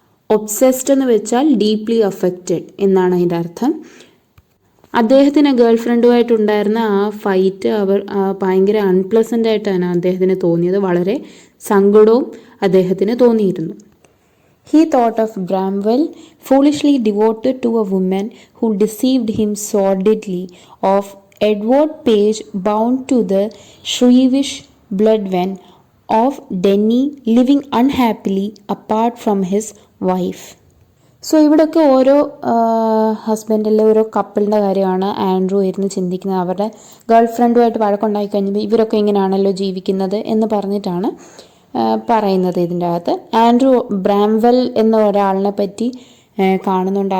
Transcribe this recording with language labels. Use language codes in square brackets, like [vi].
[ml] Obsessed എന്ന് വെച്ചാൽ deeply affected എന്നാണ് അതിൻ്റെ അർത്ഥം. അദ്ദേഹത്തിന് ഗേൾ ഫ്രണ്ടുമായിട്ടുണ്ടായിരുന്ന ആ ഫൈറ്റ് ഭയങ്കര അൺപ്ലസൻ്റ് ആയിട്ടാണ് അദ്ദേഹത്തിന് തോന്നിയത്. വളരെ സങ്കടവും അദ്ദേഹത്തിന് തോന്നിയിരുന്നു. [en] He thought of Bramwell, foolishly devoted to a woman who deceived him sordidly, of Edward Page, bound to the shrewish bloodwen, of Denny, living unhappily apart from his wife. [ml] So ഇവിടെയൊക്കെ ഓരോ ഹസ്ബൻഡിലെ ഓരോ കപ്പിളിൻ്റെ കാര്യമാണ് ആൻഡ്രൂ ഇരുന്ന് ചിന്തിക്കുന്നത്. അവരുടെ girl ഫ്രണ്ടുമായിട്ട് വഴക്കുണ്ടായി കഴിഞ്ഞപ്പോൾ ഇവരൊക്കെ ഇങ്ങനെയാണല്ലോ ജീവിക്കുന്നത് എന്ന് പറഞ്ഞിട്ടാണ് പറയുന്നത്. ഇതിൻ്റെ അകത്ത് ആൻഡ്രൂ ബ്രാംവെൽ എന്ന ഒരാളിനെ പറ്റി കാണുന്നുണ്ട്.